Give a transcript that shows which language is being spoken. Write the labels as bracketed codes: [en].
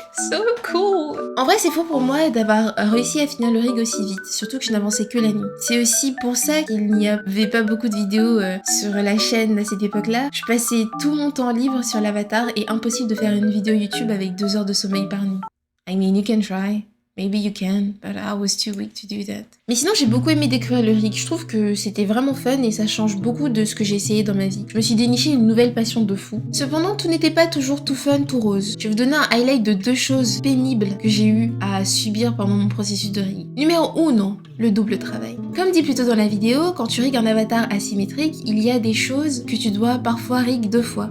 [en] So cool. [fr] En vrai, c'est faux pour moi d'avoir réussi à finir le rig aussi vite, surtout que je n'avançais que la nuit. C'est aussi pour ça qu'il n'y avait pas beaucoup de vidéos sur la chaîne à cette époque-là. Je passais tout mon temps libre sur l'avatar et impossible de faire une vidéo YouTube avec 2 heures de sommeil par nuit. [en] I mean, you can try. Maybe you can, but I was too weak to do that. [fr] Mais sinon, j'ai beaucoup aimé découvrir le rig. Je trouve que c'était vraiment fun et ça change beaucoup de ce que j'ai essayé dans ma vie. Je me suis déniché une nouvelle passion de fou. Cependant, tout n'était pas toujours tout fun, tout rose. Je vais vous donner un highlight de 2 choses pénibles que j'ai eu à subir pendant mon processus de rig. Numéro 1, le double travail. Comme dit plus tôt dans la vidéo, quand tu rigues un avatar asymétrique, il y a des choses que tu dois parfois rig 2 fois.